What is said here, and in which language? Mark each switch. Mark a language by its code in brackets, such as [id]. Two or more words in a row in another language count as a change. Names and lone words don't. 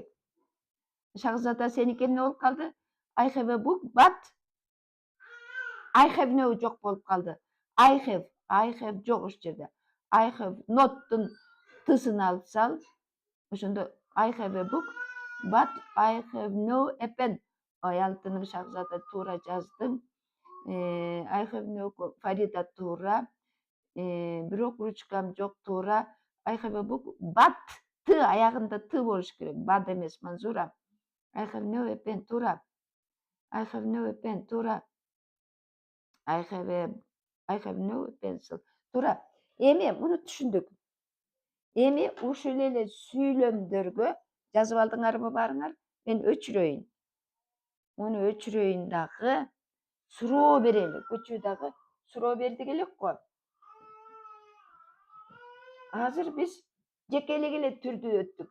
[ky] Шахзада сеники эмне болуп калды? [en] I have a book, but I have no [ky] жок болуп калды. [en] I have [ky] жок ошол жерде. [en] I have not'тун [ky] тысын алып сал. [en] Ошондо I have a book, but I have no a pen. [ky] Алтыным Шахзада туура жаздым. [en] I have no Фарида туура. [ky] Бирок ручкам жок туура. [en] I have a book, but [ky] т аягында т болуш керек. Бад эмес, Манзура. [en] I have no a pen туура. I have no a pen туура. I have no pencil. [ky] Туура. Эми муну түшүндүк. Эми ушул эле сүйлөмдөргө жазып алдыңарбы баарыңар? Мен өчүрөйүн. Муну өчүрөйүн дагы суроо берели. Көчүү дагы суроо бердик элек го. Азыр биз жекелек эле түрдү өттүк.